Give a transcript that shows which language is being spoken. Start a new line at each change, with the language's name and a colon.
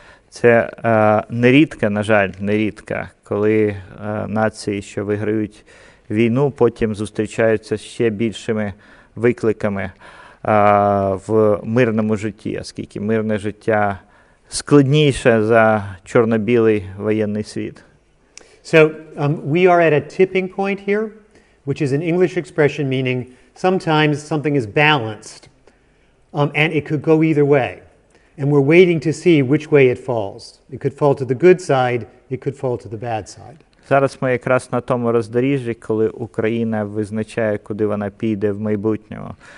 Ukrainian: Це нерідко, на жаль, нерідко, коли нації, що виграють війну, потім зустрічаються з ще більшими викликами в мирному житті, оскільки мирне життя складніше за чорно-білий воєнний світ.
English: So we are at a tipping point here, which is an English expression meaning sometimes something is balanced and it could go either way. And we're waiting to see which way it falls. It could fall to the good side, it could fall to the bad side.
Ukrainian: Зараз ми якраз на тому роздоріжжі, коли Україна визначає, куди вона піде в майбутньому.